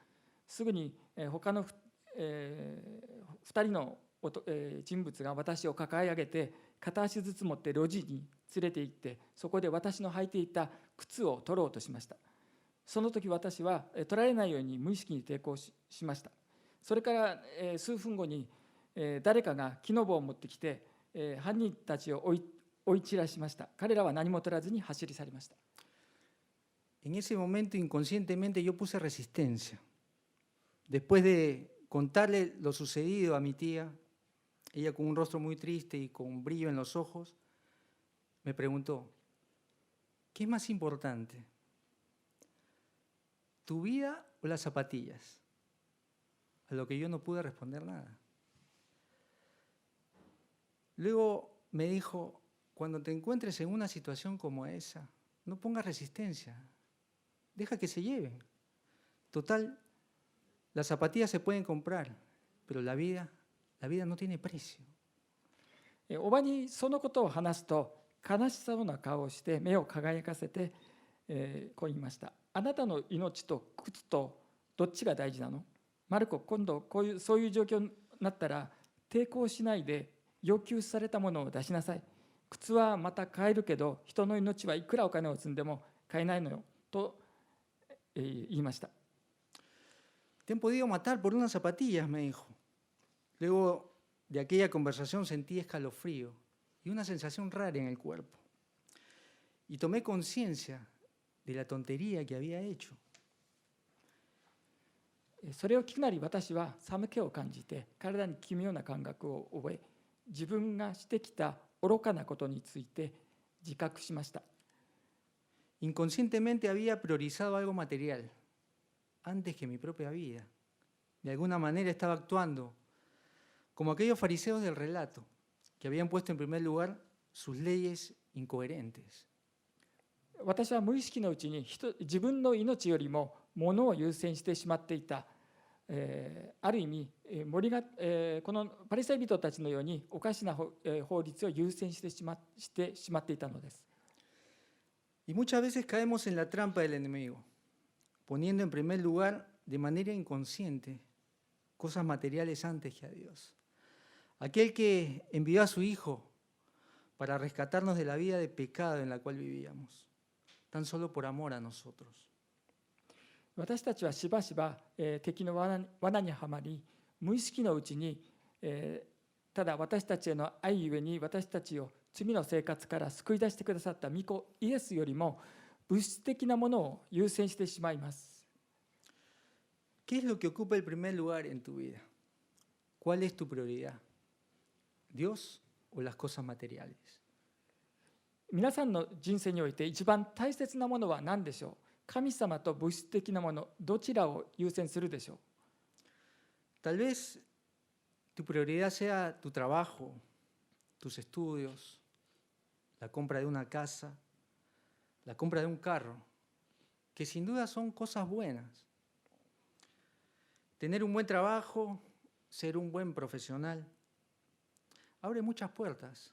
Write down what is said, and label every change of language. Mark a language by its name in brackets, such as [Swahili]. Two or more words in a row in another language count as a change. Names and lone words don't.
[Japanese] すぐに他の2人の人物が私を抱え上げて、片足ずつ持って路地に連れて行って、そこで私の履いていた靴を取ろうとしました。その時私は取られないように無意識に抵抗しました。それから数分後に誰かが木の棒を持ってきて犯人たちを追い散らしました。彼らは何も取らずに走り去りました。 [Spanish] En ese momento inconscientemente yo puse resistencia. Después de contarle lo sucedido a mi tía, ella con un rostro muy triste y con un brillo en los ojos, me preguntó, ¿qué es más importante? ¿Tu vida o las zapatillas? A lo que yo no pude responder nada. Luego me dijo, cuando te encuentres en una situación como esa, no pongas resistencia, deja que se lleven. Total, las zapatillas se pueden comprar, pero la vida no tiene precio. [Japanese] おばにそのことを話すと、悲しそうな顔をして目を輝かせて、こう言いました。あなたの命と靴とどっちが大事なの？マルコ、今度そういう状況になったら抵抗しないで要求されたものを出しなさい。靴はまた買えるけど、人の命はいくらお金を積んでも買えないのよと言いました。 [Spanish] Te han podido matar por unas zapatillas, me dijo. Luego de aquella conversación sentí escalofrío y una sensación rara en el cuerpo. Y tomé conciencia de la tontería que había hecho. [Japanese] それを聞くなり私は寒気を感じて体に奇妙な感覚を覚え、自分がしてきた愚かなことについて自覚しました。 [Spanish] Inconscientemente había priorizado algo material antes que mi propia vida. De alguna manera estaba actuando como aquellos fariseos del relato que habían puesto en primer lugar sus leyes incoherentes. [Japanese] 私は無意識のうちに自分の命よりも物を優先してしまっていた。ある意味このパリサイ人たちのようにおかしな法律を優先してしまっていたのです。 [Spanish] Y muchas veces caemos en la trampa del enemigo, poniendo en primer lugar de manera inconsciente cosas materiales antes que a Dios. Aquel que envió a su Hijo para rescatarnos de la vida de pecado en la cual vivíamos, tan solo por amor a nosotros. [Japanese] 私たちはしばしば敵の罠にはまり、無意識のうちにただ私たちへの愛ゆえに私たちを罪の生活から救い出してくださった御子イエスよりも物質的なものを優先してしまいます。 [Spanish] ¿Qué es lo que ocupa el primer lugar en tu vida? ¿Cuál es tu prioridad? ¿Dios o las cosas materiales? [Japanese] 皆さんの人生において一番大切なものは何でしょう？神様と物質的なもの、どちらを優先するでしょう？ [Spanish] Tal vez tu prioridad sea tu trabajo, tus estudios, la compra de una casa, la compra de un carro, que sin duda son cosas buenas. Tener un buen trabajo, ser un buen profesional, abre muchas puertas.